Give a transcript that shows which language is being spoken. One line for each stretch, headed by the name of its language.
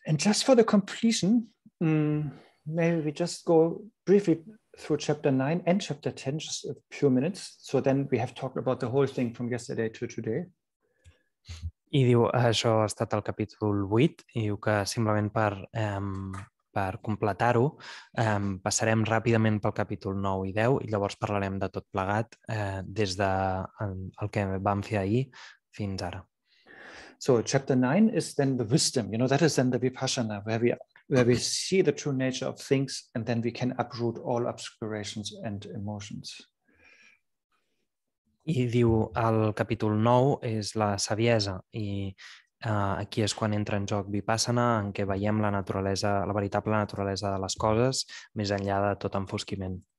English: And just for the completion, maybe we just go briefly through chapter 9 and chapter 10, just a few minutes. So then we have talked about the whole thing from yesterday to today.
Catalan: I diu, això ha estat el capítol 8, i diu que simplement per completar-ho passarem ràpidament pel capítol 9 i 10 i llavors parlarem de tot plegat des del que vam fer ahir fins ara.
English: So chapter 9 is then the wisdom, that is then the vipassana, where we see the true nature of things, and then we can uproot all obscurations and emotions.
Catalan: I diu, el capítol 9 és la saviesa, i aquí és quan entra en joc vipassana, en què veiem la veritable naturalesa de les coses, més enllà de tot enfosquiment.